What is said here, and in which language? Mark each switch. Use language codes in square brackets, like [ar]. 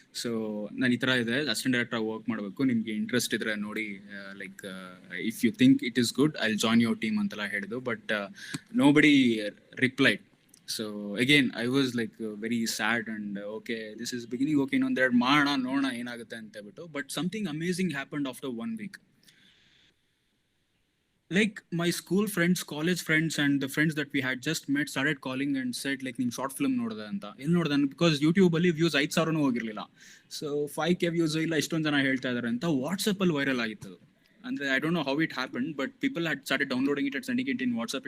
[kn] So ನಾನು ಈ ಥರ ಇದೆ, ಅಸಿಸ್ಟೆಂಟ್ ಡೈರೆಕ್ಟರ್ ವರ್ಕ್ ಮಾಡಬೇಕು, ನಿಮಗೆ ಇಂಟ್ರೆಸ್ಟ್ ಇದ್ರೆ ನೋಡಿ, [en] like if you think it is good I will join your team [kn] ಅಂತೆಲ್ಲ ಹೇಳಿದ್ದು. [en] But nobody replied. So again I was like very sad and okay this is beginning, okay [kn] ಇನ್ನೊಂದೆರಡು ಮಾಡೋಣ ನೋಡೋಣ ಏನಾಗುತ್ತೆ ಅಂತ ಹೇಳ್ಬಿಟ್ಟು. [en] But something amazing happened after 1 week. Like my school friends, college friends and the friends that we had just met started calling and said like [kn] ನಿಮ್ short film ನೋಡಿದೆ ಅಂತ. ಎಲ್ಲಿ ನೋಡಿದೆ, ಬಿಕಾಸ್ ಯೂಟ್ಯೂಬಲ್ಲಿ ವ್ಯೂಸ್ 5,000 ಹೋಗಿರಲಿಲ್ಲ. ಸೊ 5K ವ್ಯೂಸ್ ಇಲ್ಲ, ಇಷ್ಟೊಂದು ಜನ ಹೇಳ್ತಾ ಇದಾರೆ ಅಂತ ವಾಟ್ಸಪ್ಪಲ್ಲಿ ವೈರಲ್ ಆಗಿತ್ತು. [en] ಅಂದ್ರೆ I don't know how it happened, but people had started downloading it and sending it in WhatsApp.